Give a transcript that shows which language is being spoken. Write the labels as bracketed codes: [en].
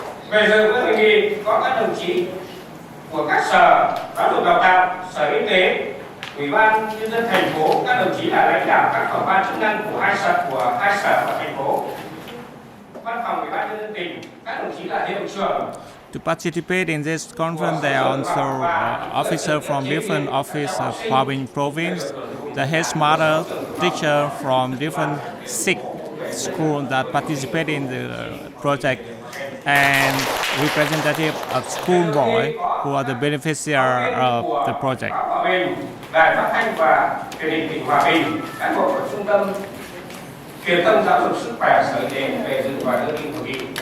[vi] Về dự hội nghị có các đồng chí của các sở giáo dục đào tạo, Sở Y tế, Ủy ban nhân dân thành phố, các đồng chí là lãnh đạo các phòng ban chức năng của hai sở và thành phố, văn phòng Ủy ban nhân dân tỉnh, các đồng chí là hiệu trưởng. [en] To participate in this conference, there are also officers from different offices of Hòa Bình province, the headmaster, teacher from different 6 schools that participate in the project, and representative of school boys who are the beneficiaries of the project. [vi] Đài Phát thanh và Truyền hình tỉnh Hòa Bình, cán bộ của Trung tâm Truyền thông Giáo dục Sức khỏe Sở Y tế về dự và đưa tin hội nghị.